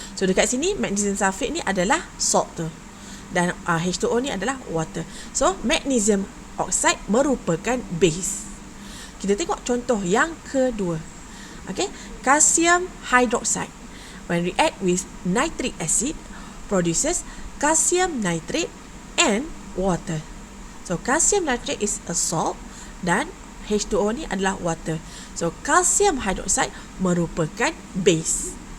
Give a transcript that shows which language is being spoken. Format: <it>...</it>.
<ms>So dekat sini magnesium sulfate ni adalah salt tu, dan H2O ni adalah water. So magnesium oxide merupakan base. Kita tengok contoh yang kedua.</ms> <en>Calcium hydroxide, when react with nitric acid, produces calcium nitrate and water. So calcium nitrate is a salt</en> <ms>dan H2O ni adalah</ms> <en>water.</en> <ms>So calcium hydroxide merupakan base.</ms>